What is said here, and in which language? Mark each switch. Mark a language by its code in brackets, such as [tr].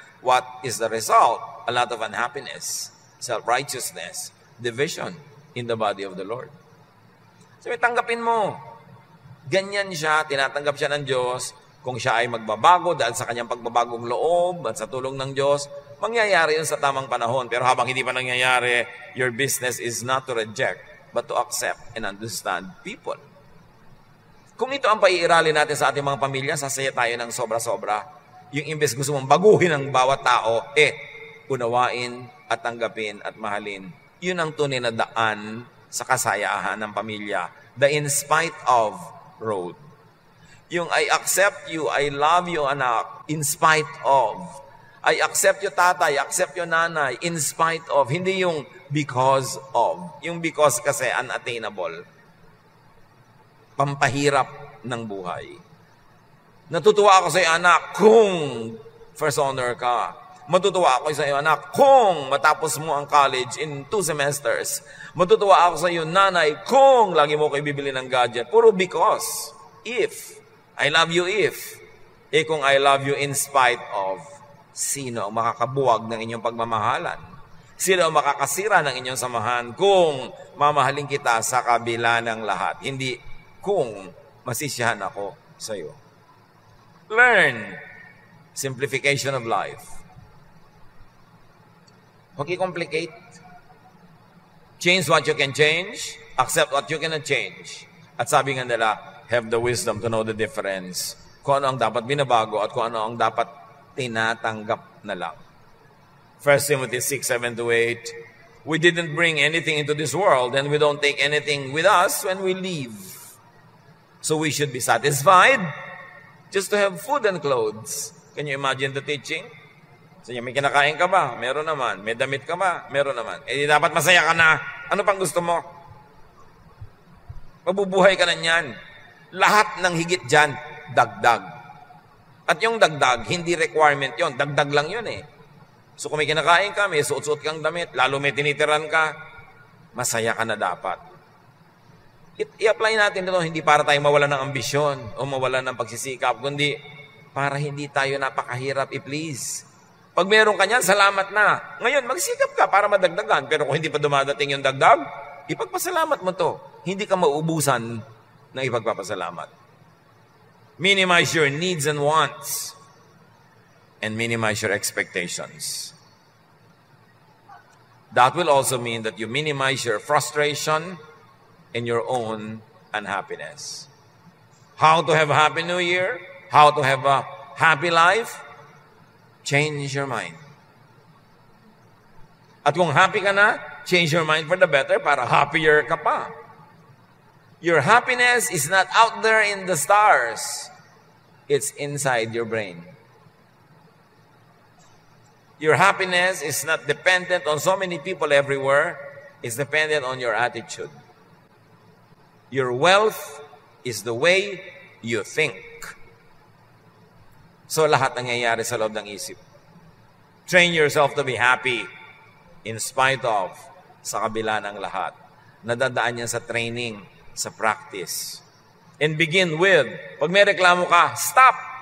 [en] What is the result? A lot of unhappiness, self-righteousness, division in the body of the Lord. [tl] So, tanggapin mo. Ganyan siya, tinatanggap siya ng Diyos. Kung siya ay magbabago dahil sa kanyang pagbabagong loob at sa tulong ng Diyos, mangyayari yun sa tamang panahon. Pero habang hindi pa nangyayari, [en] your business is not to reject, but to accept and understand people. [tl] Kung ito ang paiiralin natin sa ating mga pamilya, sasaya tayo ng sobra-sobra. Yung imbes gusto mong baguhin ang bawat tao, unawain at tanggapin at mahalin. Yun ang tunay na daan sa kasayahan ng pamilya. [en] The in spite of road. Yung I accept you, I love you, anak, in spite of. I accept you, tatay, accept you, nanay, in spite of. [tl] Hindi yung [en] because of. [tl] Yung because kasi unattainable. Pampahirap ng buhay. Natutuwa ako sa iyo, anak, kung first honor ka. Matutuwa ako sa iyo, anak, kung matapos mo ang college [en] in 2 semesters. [tl] Matutuwa ako sa iyo, nanay, kung lagi mo kayo bibili ng gadget. [en] Puro because. If. I love you if. [tl] Kung [en] I love you in spite of, [tl] sino ang makakabuwag ng inyong pagmamahalan? Sino ang makakasira ng inyong samahan kung mamahalin kita sa kabila ng lahat? Hindi kung masisiyahan ako sa iyo. [en] Learn simplification of life. [tl] Huwag i-complicate. [en] Change what you can change. Accept what you cannot change. [tl] At sabi nga nila, [en] have the wisdom to know the difference. [tl] Kung ano ang dapat binabago at kung ano ang dapat tinatanggap na lang. [en] 1 Timothy 6:7-8, we didn't bring anything into this world and we don't take anything with us when we leave. So we should be satisfied just to have food and clothes. Can you imagine the teaching? [tl] So may kinakain ka ba? Meron naman. May damit ka ba? Meron naman. Dapat masaya ka na. Ano pang gusto mo? Mabubuhay ka na niyan. Lahat ng higit dyan, dagdag. At yung dagdag, hindi requirement yon, dagdag lang yun eh. So kung may kinakain ka, may suot-suot kang damit, lalo may tinitiran ka, masaya ka na dapat. I-apply natin ito, hindi para tayo mawala ng ambisyon o mawala ng pagsisikap, kundi para hindi tayo napakahirap i-please. Pag meron ka niyan, salamat na. Ngayon, magsikap ka para madagdagan. Pero kung hindi pa dumadating yung dagdag, ipagpasalamat mo to. Hindi ka mauubusan ng ipagpapasalamat. [en] Minimize your needs and wants and minimize your expectations. That will also mean that you minimize your frustration and your own unhappiness. How to have a happy new year? How to have a happy life? Change your mind. [tl] At kung happy ka na, [en] change your mind for the better [tl] para happier ka pa. [en] Your happiness is not out there in the stars. It's inside your brain. Your happiness is not dependent on so many people everywhere. It's dependent on your attitude. Your wealth is the way you think. [tl] So lahat nangyayari sa loob ng isip. [en] Train yourself to be happy in spite of, [tl] sa kabila ng lahat. Nadadaan yan sa training, sa practice. [en] And begin with, [tl] pag may reklamo ka, stop!